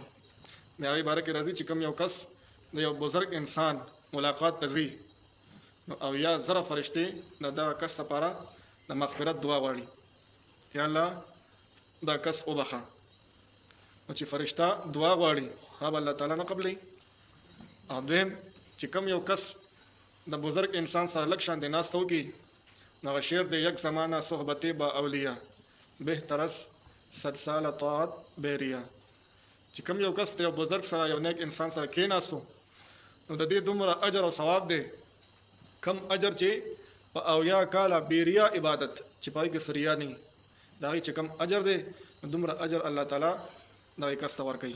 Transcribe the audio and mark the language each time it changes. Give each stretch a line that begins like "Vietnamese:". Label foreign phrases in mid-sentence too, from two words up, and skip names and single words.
Pashto: د هغې باره کې راځي چې کوم یو کس د یو بزرګ انسان ملاقات ته ځي نو او یا زره فرشتې د دغه کس لپاره د مغفرت دعا غواړي، یا الله دا کس وبخه. نو چې فرشته دعا غواړي هغه الله تعالی نه قبلوي. او دویم چې کوم یو کس د بزرګ انسان سره لږ شان د ناسته وکړي نو هغه شعر دی
Persian: یک زمانه صحبتې با اولیاء بهترس صد سال طاعت بیریا.
Pashto: چې کوم یو کس یو بزرګ سره یو نیک انسان سره کېناستو نو د دې دومره اجر او ثواب دی کم اجر چې په اویا کاله بیریا عبادت چې پای کې سریا نه د هغې چې کم اجر دی نو دومره اجر الله تعالی دغه کس ته ورکوي.